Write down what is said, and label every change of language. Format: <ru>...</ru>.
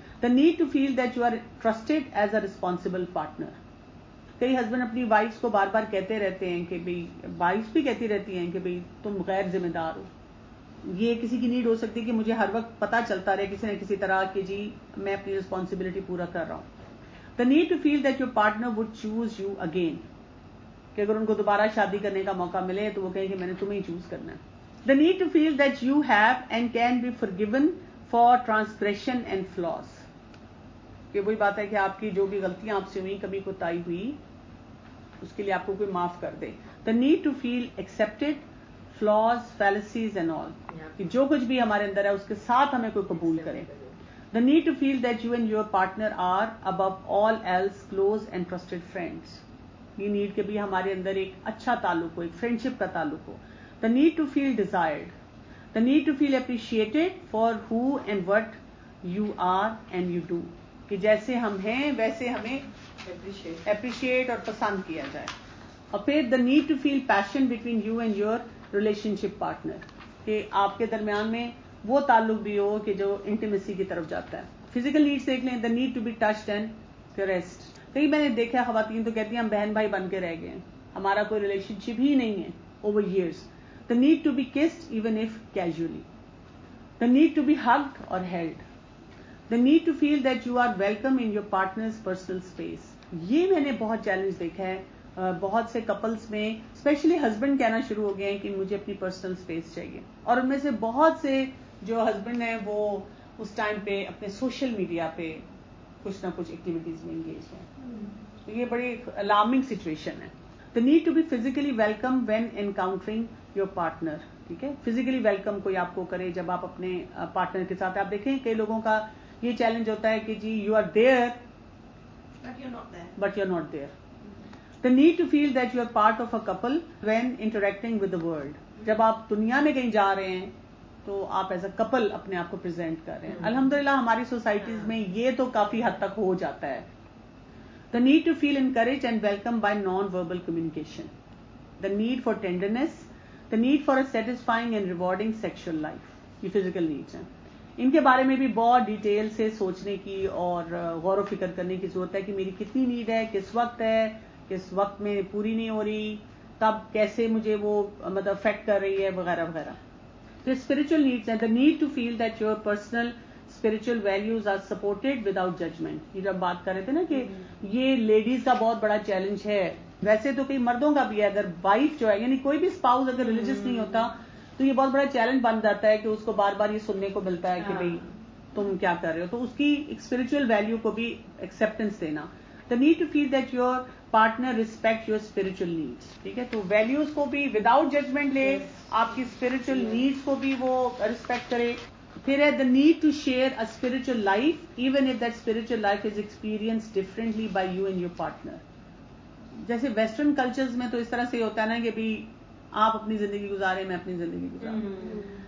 <en>The need to feel that you are trusted as a responsible partner.</en> <ur>کئی husband اپنی wives کو بار بار کہتے رہتے ہیں کہ بھئی وائفس بھی کہتی رہتی ہیں کہ بھئی تم غیر ذمہ دار ہو. یہ کسی کی نیڈ ہو سکتی ہے کہ مجھے ہر وقت پتا چلتا رہے کسی نہ کسی طرح کہ جی میں اپنی رسپانسبلٹی پورا کر رہا ہوں.</ur> <en>The need to feel that your partner would choose you again.</en> <ur>کہ اگر ان کو دوبارہ شادی کرنے کا موقع ملے تو وہ کہیں کہ میں نے تمہیں ہی چوز کرنا ہے.</ur> <en>The need to feel that you have and can be forgiven for transgression and flaws.</en> <ur>کہ وہی بات ہے کہ آپ کی جو بھی غلطیاں آپ سے ہوئی, کبھی کوتاہی ہوئی, اس کے لیے آپ کو کوئی معاف کر دے.</ur> <en>The need to feel accepted flaws fallacies and all.</en> <ur>کہ جو کچھ بھی ہمارے اندر ہے اس کے ساتھ ہمیں کوئی قبول کرے.</ur> <en>The need to feel that you and your partner are above all else close and trusted friends.</en> <ur>یہ نیڈ کہ بھی ہمارے اندر ایک اچھا تعلق ہو, ایک فرینڈشپ کا تعلق ہو.</ur> <en>The need to feel desired. The need to feel appreciated for who and what you are and you do.</en> <ur>کہ جیسے ہم ہیں ویسے ہمیں اپریشیٹ اور پسند کیا جائے.</ur> <en>اور پھر the need to feel passion between you and your relationship partner.</en> <ur>کہ آپ کے درمیان میں وہ تعلق بھی ہو کہ جو انٹیمیسی کی طرف جاتا ہے. فزیکل نیڈس دیکھ لیں.</ur> <en>The need to be touched and caressed.</en> <ur>کئی میں نے دیکھا خواتین تو کہتی ہیں ہم بہن بھائی بن کے رہ گئے ہیں, ہمارا کوئی ریلیشن شپ ہی نہیں ہے over years.</ur> <en>The need to be kissed even if casually. The need to be hugged اور held. The need to feel that you are welcome in your partner's personal space.</en> <ur>یہ میں نے بہت چیلنج دیکھا ہے بہت سے کپلز میں, اسپیشلی ہسبینڈ کہنا شروع ہو گئے ہیں کہ مجھے اپنی پرسنل اسپیس چاہیے. اور ان میں سے بہت سے جو ہسبینڈ ہیں وہ اس ٹائم پہ اپنے سوشل میڈیا پہ کچھ نہ کچھ ایکٹیویٹیز میں انگیج ہیں. تو یہ بڑی الارمنگ سچویشن ہے.</ur> <en>The need to be physically welcome when encountering your partner.</en> <ur>ٹھیک ہے, فزیکلی ویلکم کوئی آپ کو کرے جب آپ اپنے پارٹنر کے ساتھ. آپ دیکھیں کئی لوگوں کا یہ چیلنج ہوتا ہے کہ جی</ur> <en>You are there but you are not there. The need to feel that you are part of a couple when interacting with the world.</en> <ur>جب آپ دنیا میں کہیں جا رہے ہیں تو آپ ایز اے کپل اپنے آپ کو پریزنٹ کر رہے ہیں. الحمدللہ ہماری سوسائٹیز میں یہ تو کافی حد تک ہو جاتا ہے.</ur> <en>The need to feel encouraged and welcome by non verbal communication. The need for tenderness. The need for a satisfying and rewarding sexual life.</en> <ur>یہ فزیکل نیڈس ہیں. ان کے بارے میں بھی بہت ڈیٹیل سے سوچنے کی اور غور و فکر کرنے کی ضرورت ہے کہ میری کتنی نیڈ ہے, کس وقت ہے, کس وقت میں پوری نہیں ہو رہی, تب کیسے مجھے وہ مطلب افیکٹ کر رہی ہے وغیرہ وغیرہ. تو اسپرچل نیڈس ہیں.</ur> <en>The need to feel that your personal spiritual values are supported without judgment.</en> <ur>یہ جب بات کر رہے تھے نا کہ یہ لیڈیز کا بہت بڑا چیلنج ہے, ویسے تو کئی مردوں کا بھی ہے. اگر وائف جو ہے یعنی کوئی بھی اسپاؤز اگر ریلیجس نہیں ہوتا تو یہ بہت بڑا چیلنج بن جاتا ہے کہ اس کو بار بار یہ سننے کو ملتا ہے کہ بھئی تم کیا کر رہے ہو. تو اس کی اسپرچل ویلیو کو بھی ایکسپٹینس دینا.</ur> <en>The need to feel that your partner respect your spiritual needs.</en> <ur>ٹھیک ہے, تو ویلیوز کو بھی وداؤٹ ججمنٹ لے, آپ کی اسپرچل نیڈس کو بھی وہ ریسپیکٹ کرے. پھر ہے</ur> <en>The need to share a spiritual life even if that spiritual life is experience differently by you and your partner.</en> <ur>جیسے ویسٹرن کلچرز میں تو اس طرح سے ہوتا ہے نا کہ بھی آپ اپنی زندگی گزاریں میں اپنی زندگی گزاروں.</ur>